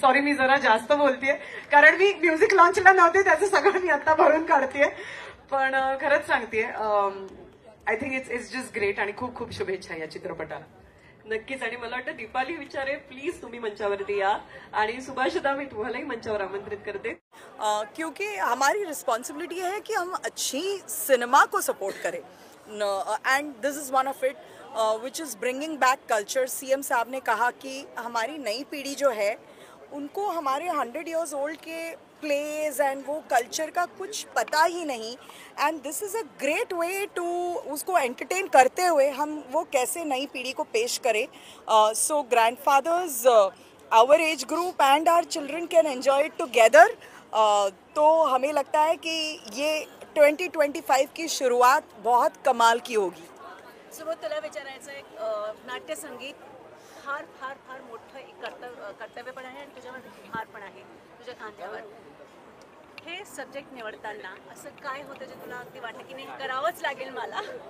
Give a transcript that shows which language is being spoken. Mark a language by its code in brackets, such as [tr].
[mr] Sorry मी जरा जास्त बोलतेय कारण मी म्युझिक लॉन्चला नव्हते, त्याचं सगळं मी आता भरून काढतेय. पण खरंच सांगतेय, [en] I think it's just great [mr] आणि खूप खूप शुभेच्छा या चित्रपटाला. नक्कीच. आणि मला वाटतं दीपाली विचारे प्लीज तुम्ही मंचावरती या, आणि सुभाषदा मी तुम्हालाही मंचावर आमंत्रित करते. [hi] क्योंकि हमारी रिस्पॉन्सिबिलिटी है कि हम अच्छी सिनेमा को सपोर्ट करें, [en] And this is one of it which is bringing back culture. [hi] CM साहब ने कहा कि हमारी नई पीढ़ी जो है उनको हमारे 100 years ओल्ड के प्लेज एंड वो कल्चर का कुछ पता ही नहीं, [en] and this is a great way to [hi] उसको एंटरटेन करते हुए हम वो कैसे नई पीढ़ी को पेश करें. [en] So grandfathers, our age group and our children can enjoy it together. [hi] तो हमें लगता है कि ये 2025 की शुरुआत बहुत कमाल की होगी. [mr] सुबोध, तुला विचारायचं आहे, नाट्य संगीत फार फार फार मोठं एक कर्तव्य पण आहे आणि तुझ्यामध्ये भार पण आहे तुझ्या खांद्यावर. हे सब्जेक्ट निवडताना असं काय होतं जे तुला अगदी वाटलं की नाही करावंच लागेल मला?